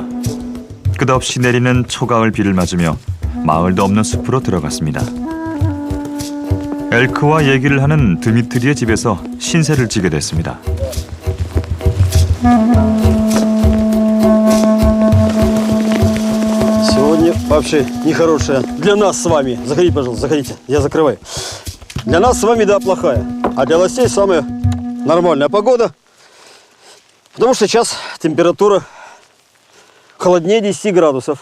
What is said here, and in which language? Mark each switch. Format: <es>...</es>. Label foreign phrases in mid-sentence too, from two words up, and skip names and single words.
<ko>끝없이 내리는 초가을 비를 맞으며 마을도 없는 숲으로 들어갔습니다. 엘크와 얘기를 하는 드미트리의 집에서 신세를 지게 됐습니다.</ko> <ru>Сегодня вообще нехорошая. Для нас с вами. Заходите, пожалуйста, заходите. Я закрываю. Для нас с вами, да, плохая. А для властей самая нормальная погода. Потому что сейчас температура холоднее 10 градусов.</ru>